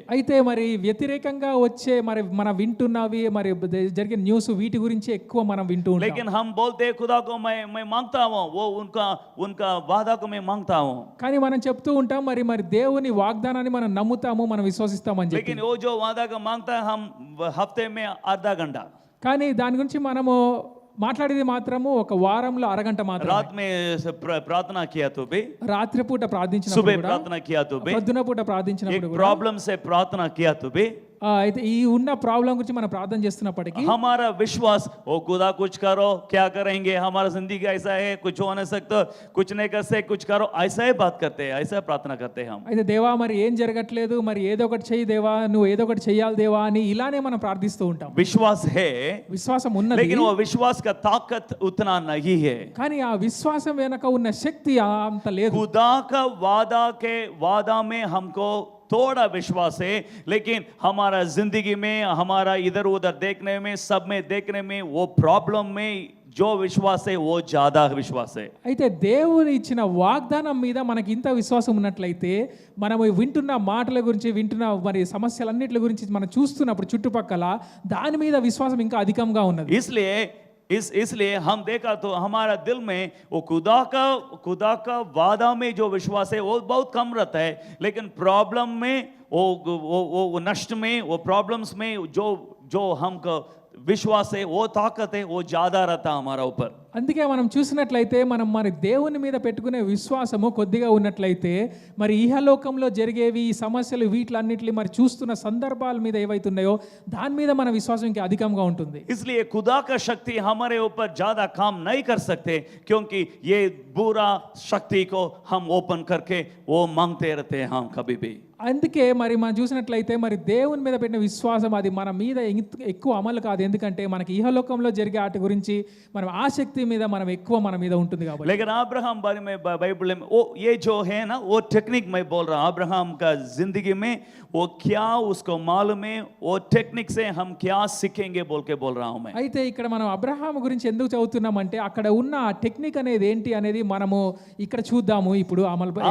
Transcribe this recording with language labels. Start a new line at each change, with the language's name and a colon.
Telugu: అయితే మరి వ్యతిరేకంగా వచ్చే మరి మనం వింటున్నవి మరి జరిగే న్యూస్ వీటి గురించి ఎక్కువ మనం వింటూ ఉంటాం।
Hindi: लेकिन हम बोलते खुदा को मैं मांगता हूँ, वो उनका वादा को मैं मांगता हूँ,
Telugu: కానీ మనం చెప్తూ ఉంటాం మరి దేవుని వాగ్దానాన్ని మనం నమ్ముతాము, మనం విశ్వసిస్తామని చెప్పి।
Hindi: लेकिन वो जो वादा को मांगता है हम हफ्ते में आधा घंटा,
Telugu: కానీ దాని గురించి మనము మాట్లాడేది మాత్రము ఒక వారంలో అరగంట మాత్రమే।
Hindi: रात में प्रार्थना किया तो भी,
Telugu: రాత్రిపూట ప్రార్థించినప్పుడు
Hindi: सुबह
Telugu: కూడా,
Hindi: प्रार्थना किया तो भी,
Telugu: పొద్దున పూట
Hindi: एक
Telugu: ప్రార్థించినప్పుడు కూడా,
Hindi: प्रॉब्लम से प्रार्थना किया तो भी,
Telugu: అయితే ఈ ఉన్న ప్రాబ్లం గురించి మనం ప్రార్థన చేస్తున్నప్పటికీ
Hindi: हमारा विश्वास ओ खुदा कुछ करो, क्या करेंगे, हमारा जिंदगी ऐसा है, कुछ हो नहीं सकता, कुछ नहीं कर सकते, कुछ करो, ऐसा ही बात करते हैं, ऐसा प्रार्थना करते हैं हम।
Telugu: అయితే దేవా మరి ఏం జరగట్లేదు, మరి ఏదో ఒకటి చెయ్యి దేవా, నువ్వు ఏదో ఒకటి చెయ్యాలి దేవా అని ఇలానే మనం ప్రార్థిస్తూ ఉంటాం।
Hindi: विश्वास है,
Telugu: విశ్వాసం ఉన్నది,
Hindi: लेकिन वो विश्वास का ताकत उतना नहीं है।
Telugu: కానీ ఆ విశ్వాసం వెనక ఉన్న శక్తి అంత లేదు।
Hindi: खुदा का वादा में हमको थोड़ा विश्वास है, लेकिन हमारा जिंदगी में, हमारा इधर उधर देखने में, सब में देखने में, वो प्रॉब्लम में जो विश्वास है वो ज्यादा विश्वास है।
Telugu: అయితే దేవుడు ఇచ్చిన వాగ్దానం మీద మనకి ఇంత విశ్వాసం ఉన్నట్లయితే మనము వింటున్న మాటల గురించి, వింటున్న మరి సమస్యలన్నిటి గురించి మనం చూస్తున్నప్పుడు చుట్టుపక్కల దాని మీద విశ్వాసం ఇంకా అధికంగా ఉన్నది।
Hindi: इसलिए हम देखा तो हमारा दिल में वो खुदा का वादा में जो विश्वास है वो बहुत कम रहता है, लेकिन प्रॉब्लम में वो नष्ट में, वो प्रॉब्लम्स में जो हमको विश्वास है, वो ताकत है, वो ज्यादा रहता हमारा ऊपर।
Telugu: అందుకే మనం చూసినట్లయితే మనం మరి దేవుని మీద పెట్టుకునే విశ్వాసము కొద్దిగా ఉన్నట్లయితే మరి ఇహలోకంలో జరిగేవి ఈ సమస్యలు వీటిలన్నిటిని మరి చూస్తున్న సందర్భాల మీద ఏవైతున్నాయో దాని మీద మన విశ్వాసం ఇంకా అధికంగా ఉంటుంది.
Hindi: इसलिए खुदा का शक्ति हमारे ऊपर ज्यादा काम नहीं कर सकते, क्योंकि ये बुरा शक्ति को हम ओपन करके वो मांगते रहते हैं हम कभी भी।
Telugu: అందుకే మరి మనం చూసినట్లయితే మరి దేవుని మీద పెట్టిన విశ్వాసం అది మన మీద ఎక్కువ అమలు కాదు, ఎందుకంటే మనకి ఇహలోకంలో జరిగే వాటి గురించి మనం ఆసక్తి మీద మనం ఎక్కువ మన మీద ఉంటుంది కాబట్టి.
Hindi: लेकिन अब्राहम बारे में बाइबल में वो ये जो है ना, वो टेक्निक मैं बोल रहा हूँ, अब्राहम का जिंदगी में वो क्या उसको मालूम है, वो टेक्निक से हम क्या सीखेंगे बोल के बोल रहा हूँ मैं।
Telugu: అయితే ఇక్కడ మనం అబ్రహాము గురించి ఎందుకు చదువుతున్నామంటే అక్కడ ఉన్న ఆ టెక్నిక్ అనేది ఏంటి అనేది మనము ఇక్కడ చూద్దాము ఇప్పుడు అమలు ఎలా